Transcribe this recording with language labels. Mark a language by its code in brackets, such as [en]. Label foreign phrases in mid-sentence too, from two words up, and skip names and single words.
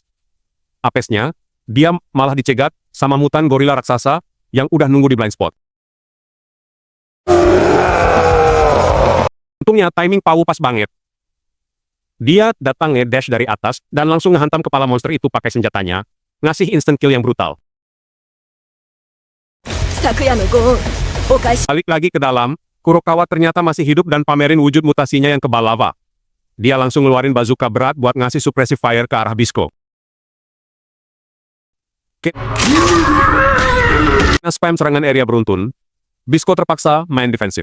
[id] Apesnya, dia malah dicegat sama mutan gorila raksasa yang udah nunggu di [en] blind spot. [id] Untungnya timing Pau pas banget. Dia datang nge-dash dari atas dan langsung ngehantam kepala monster itu pakai senjatanya, ngasih [en] instant kill [id] yang brutal. [ja] 昨夜のご恩お返し [id] Balik lagi ke dalam, Kurokawa ternyata masih hidup dan pamerin wujud mutasinya yang kebal lava. Dia langsung ngeluarin bazooka berat buat ngasih [en] suppressive fire [id] ke arah Bisco. Spam serangan area beruntun, Bisco terpaksa main defensif.